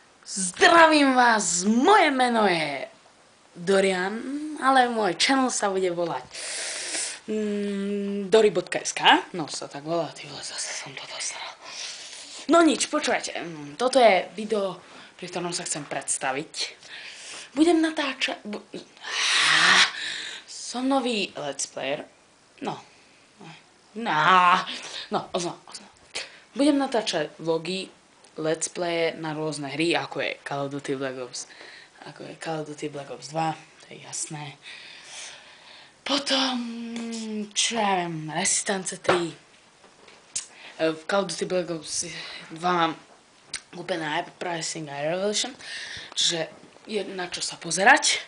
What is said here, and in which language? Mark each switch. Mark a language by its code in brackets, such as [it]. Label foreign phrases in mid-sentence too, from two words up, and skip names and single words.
[sk] Zdravím vás, moje meno je Dorian, ale môj channel sa bude volať Dori.sk, no sa tak volá, [cs] ty vole, [sk] zase som to dostal. No nič, počúvajte, toto je video, pri ktorom sa chcem predstaviť. Budem natáčať, som nový [en] let's player, [sk] oznam. Budem natáčať vlogy, [en] let's play [sk] na rôzne hry, ako je Call of Duty Black Ops 2, to je jasné. Potom, čo ja viem, Resistance 3. V Call of Duty Black Ops 2 mám kúpené aj Pricing aj Revelation, čiže je na čo sa pozerať.